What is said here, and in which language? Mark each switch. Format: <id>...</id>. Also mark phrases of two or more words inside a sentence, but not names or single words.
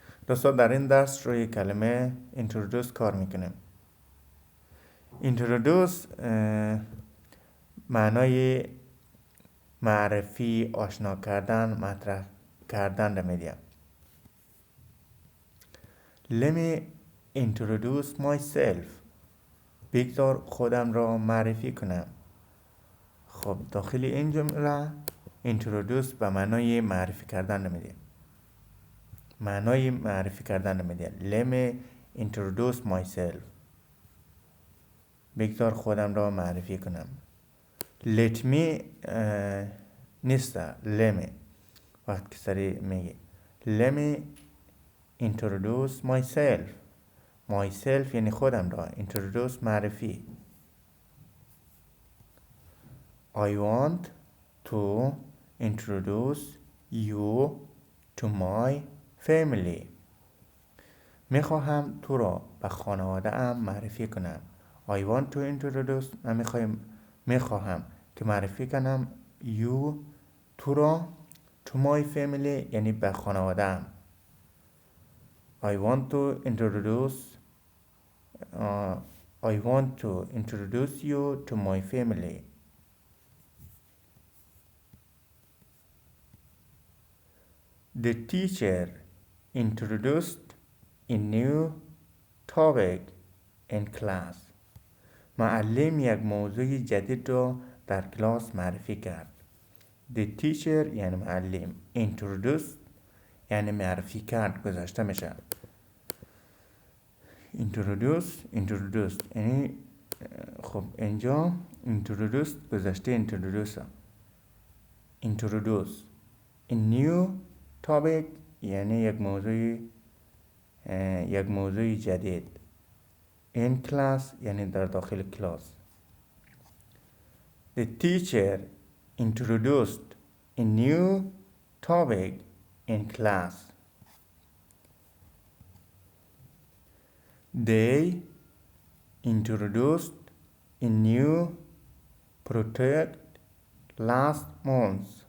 <fa>دوستان در این درس روی کلمه introduce کار میکنیم. introduce معنای معرفی، آشنا کردن، مطرح کردن رو میدیم.</fa> <en>Let me introduce myself.</en> <fa>بگذار خودم را معرفی کنم. خب داخل این جمله introduce به معنای معرفی کردن رو میدیم. معنای معرفی کردن رو میدیم.</fa> <en>Let me introduce myself.</en> <fa>بگذار خودم را معرفی کنم.</fa> <en>Let me</en> <fa>نیسته.</fa> <en>Let me</en> <fa>وقت که سری میگه</fa> <en>Let me introduce myself.</en> <fa>myself یعنی خودم را. introduce معرفی.</fa> <en>I want to introduce you to my family.</en> <fa>میخواهم تو را به خانواده ام معرفی کنم.</fa> <en>I want to introduce</en> <fa>من میخواهم که معرفی کنم you تو را</fa> <en>to my family</en> <fa>یعنی به خانواده ام.</fa> <en>I want to introduce you to my family. The teacher introduced a new topic in class.</en> <fa>معلم یک موضوع جدید را در کلاس معرفی کرد.</fa> <en>The teacher</en> <fa>یعنی معلم. Introduced یعنی معرفی کرد، گذاشته میشه. Introduced یعنی خب اینجا introduced گذاشته introduce.</fa> <en>A new topic</en> <fa>یعنی یک موضوع جدید.</fa> <en>In class</en> <fa>یعنی در داخل کلاس.</fa> <en>The teacher introduced a new topic in class. They introduced a new product last month.</en>